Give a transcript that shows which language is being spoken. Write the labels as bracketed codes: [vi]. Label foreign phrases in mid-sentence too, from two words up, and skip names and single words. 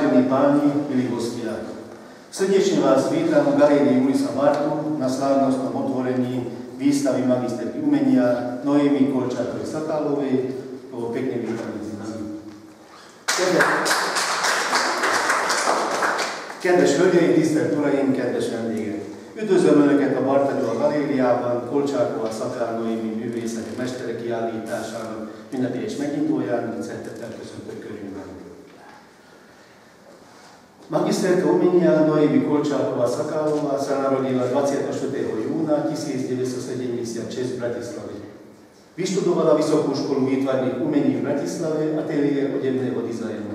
[sk] páni, milí hostia. Srdečne vás vítam v galérii Ulisa Martu na slávnostnom otvorení výstavy magisterky umenia Noémy Kolcsákovej-Szakálovej. Pekne vítam medzi nami. [hu] Kedves hölgyeim, tisztelt uraim, kedves vendégek! Üdvözlöm Önöket a Bartanyol galériában Kolcsákova-Szakál Noémi művészeti mestere kiállításának ünnepélyes megnyitóján, mint szeretettel köszöntök körünkben. [sk] Magisterka umenia Noémy Kolcsákova-Szakálová sa narodila 24. júna 1976 v Bratislave. Vyštudovala Vysokú školu výtvarných umení v Bratislave a ateliér odevného dizajnu.